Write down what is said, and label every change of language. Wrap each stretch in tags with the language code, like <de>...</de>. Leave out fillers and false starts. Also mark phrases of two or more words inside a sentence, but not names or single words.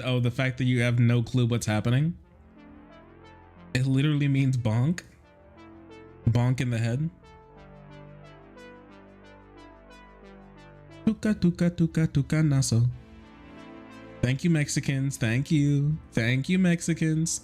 <en>Oh, the fact that you have no clue what's happening. It literally means bonk. Bonk in the head. Tuca tuca tuca tuca naso. Thank you, Mexicans. Thank you Mexicans.</en>